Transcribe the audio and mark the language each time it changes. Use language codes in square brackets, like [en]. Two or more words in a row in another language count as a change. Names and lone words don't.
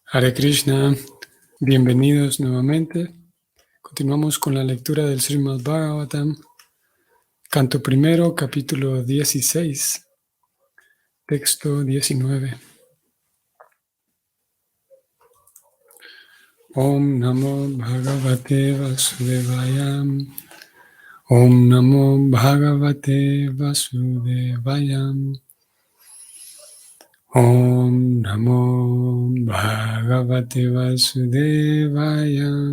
[es] Hare Krishna, bienvenidos nuevamente. Continuamos con la lectura del Srimad Bhagavatam, canto primero, capítulo 16, texto 19. [sa] ॐ नमो भगवते वासुदेवाय. ॐ नमो भगवते वासुदेवाय. ॐ नमो भगवते वासुदेवाय.